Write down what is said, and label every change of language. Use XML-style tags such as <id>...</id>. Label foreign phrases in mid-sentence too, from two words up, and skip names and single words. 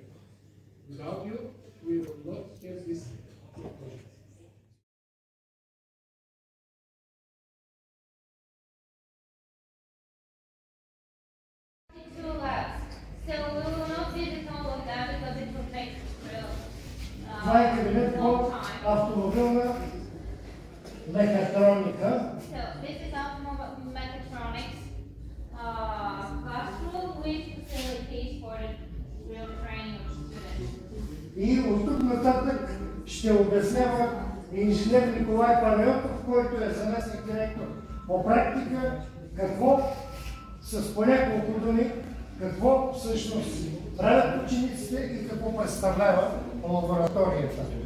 <en>Without you, we will not have this project. So we will not visit all of that because it will take</en> <bg>Това е кабинет по автомобилна мехатроника.</bg> <en>So this is automotive mechatronics classroom with facilities for the real training of students.</en> <bg>И от тук нататък ще обяснява инженер Николай Панайотов, който е заместник директор по практика, какво с по няколко думи, какво всъщност правят учениците и какво представлява лабораторията.</bg>